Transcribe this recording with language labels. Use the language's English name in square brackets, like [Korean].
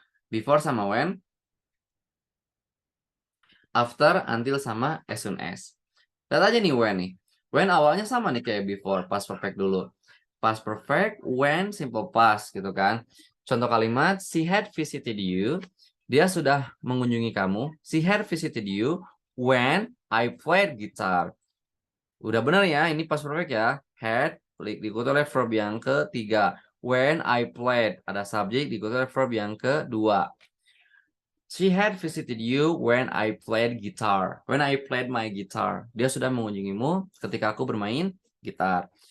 [Indonesian] Before sama when, after, until, sama as soon as. Lihat aja nih when nih. When awalnya sama nih kayak before, past perfect dulu. Past perfect, when, simple past gitu kan. Contoh kalimat, [English] she had visited you. [Indonesian] Dia sudah mengunjungi kamu. [English] She had visited you when I played guitar. [Indonesian] Udah bener ya, ini past perfect ya. Had, diikuti oleh verb yang ketiga. [English] When I played, [Indonesian] ada subjek diikuti oleh verb yang kedua. [English] She had visited you when I played guitar. When I played my guitar. [Indonesian] Dia sudah mengunjungimu ketika aku bermain gitar.